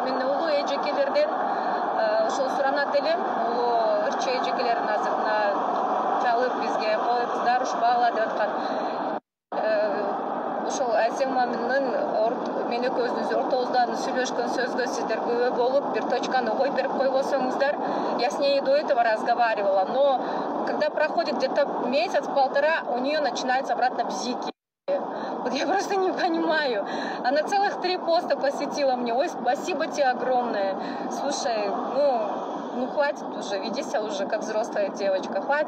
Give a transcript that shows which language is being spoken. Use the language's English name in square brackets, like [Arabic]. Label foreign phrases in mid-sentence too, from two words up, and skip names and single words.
[Kyrgyz] Мен улуу эжекелерден ушул суранат элем. Улуу ырчы эжекелерин азыр чалып бизге койгуздар ушпагыла деп аткан. Ошол Асеманын мен экөөбүз ортобуздан сүйлөшкөн сөзгө сиздер күбө болуп, бир точканы коюп берип койбосоңуздар, [Russian] я с ней до этого разговаривала, но когда проходит где-то месяц-полтора, у нее начинаются обратно бзики. Вот я просто не понимаю. Она целых 3 поста посетила мне. Ой, спасибо тебе огромное. Слушай, ну хватит уже, веди себя уже как взрослая девочка.